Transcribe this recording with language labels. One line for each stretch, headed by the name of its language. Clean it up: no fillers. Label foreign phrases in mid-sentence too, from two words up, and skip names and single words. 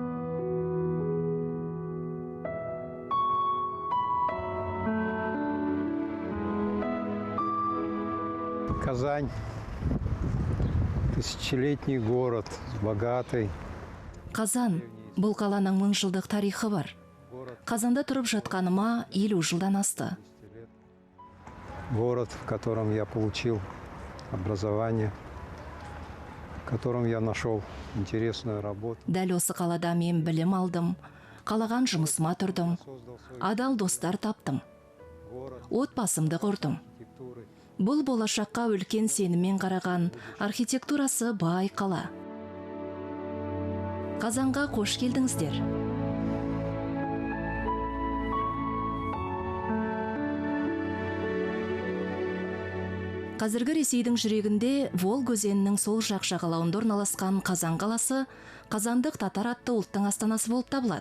Russian: Казань – тысячелетний город, богатый.
Kazakh: Қазан – бұл қаланың 1000 жылдық тарихы бар. Қазанда тұрып жатқаныма 50 жылдан асты.
Russian: Город, в котором я получил образование, в котором я нашел интересную работу.
Kazakh: Дәл осы қалада мен білім алдым, қалаған жұмысыма тұрдым, адал достар таптым, отбасымды құрдым. Бұл болашаққа үлкен сеніммен қараған архитектурасы бай қала. Қазанға қош келдіңіздер. Қазіргі Ресейдің жүрегінде Волга өзенінің сол жақ жағалауында орналасқан Қазан қаласы қазандық татар атты ұлттың астанасы болып табылады.